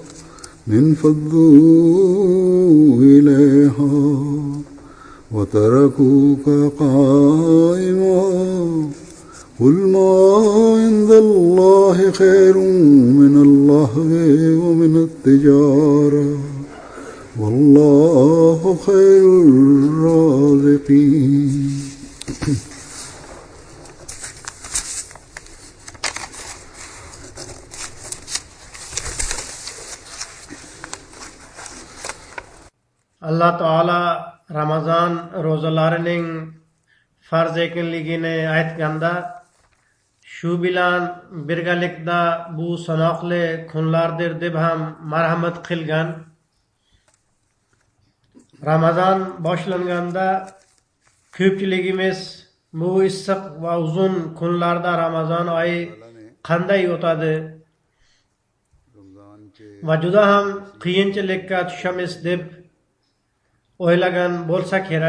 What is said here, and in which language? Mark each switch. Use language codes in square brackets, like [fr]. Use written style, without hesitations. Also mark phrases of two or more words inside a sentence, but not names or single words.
[ar] انفضوا إليها وتركوك قائما قل ما عند الله خير من اللهو ومن التجارة والله خير الرازقين [uz] Allah Ta'ala Ramazan rozalarının farz ekinligini aytganda shu bilan birgalikda bu sanoqli kunlardir deb ham marhamat qilgan. Ramazon boshlanganda ko'pchiligimiz bu issiq va uzun kunlarda Ramazon oyi qanday o'tadi va juda ham qiyinchilikka tushamiz deb o'ylagan bo'lsa kerak.